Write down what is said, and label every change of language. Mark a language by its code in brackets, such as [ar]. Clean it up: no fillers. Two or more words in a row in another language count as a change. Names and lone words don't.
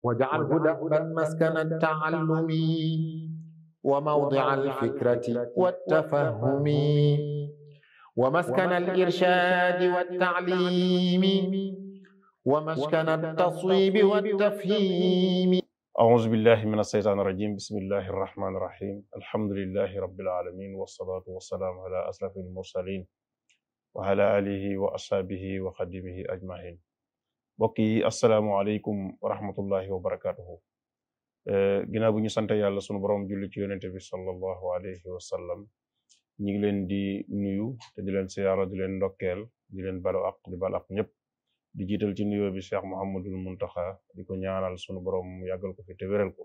[ar] واجعله دأبا مسكن التعلم وموضع الفكرة والتفهم ومسكن الإرشاد والتعليم ومسكن التصويب والتفهيم. أعوذ بالله من الشيطان الرجيم. بسم الله الرحمن الرحيم. الحمد لله رب العالمين والصلاة والسلام على أشرف المرسلين وعلى آله وأصحابه وخدمه أجمعين. [wo] mbokk yi [ar] السلام عليكم ورحمة الله وبركاته. [wo] Ginnaaw bu ñu sant yàlla sunu borom julli ci yonente bi [ar] صلى الله عليه وسلم, [wo] ñu ngi leen di nuyu te di leen siyaara di leen ndokkeel di leen balu ak di bal ak ñëpp di jiital ci nuyoo bi Cheikh Mouhamadul Muntaxa di ko ñaanal sunu borom mu yàggal ko fi te wéral ko.